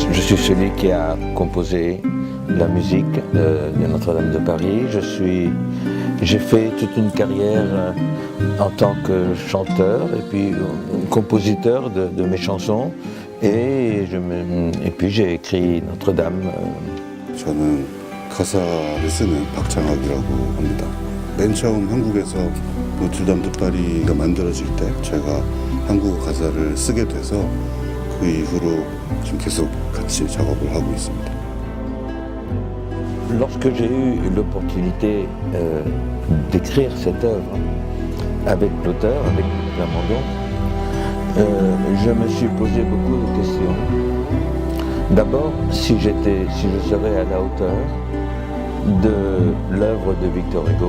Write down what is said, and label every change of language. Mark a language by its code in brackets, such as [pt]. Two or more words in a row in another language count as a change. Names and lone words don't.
[fr] suis celui qui a composé la musique de Notre-Dame de Paris. J'ai fait toute une carrière en tant que chanteur et puis compositeur de mes chansons. Et puis j'ai écrit Notre-Dame. [ko] 저는 가사를 쓰는 박창학이라고 합니다. 맨 처음 한국에서 노트르담 드 파리가 만들어질 때 제가 한국어 가사를 쓰게 돼서 그 이후로 지금 계속 같이 작업을 하고 있습니다. [fr] Lorsque j'ai eu l'opportunité d'écrire cette œuvre avec l'auteur, avec Plamondon, je me suis posé beaucoup de questions. D'abord, si je serais à la hauteur de l'œuvre de Victor Hugo.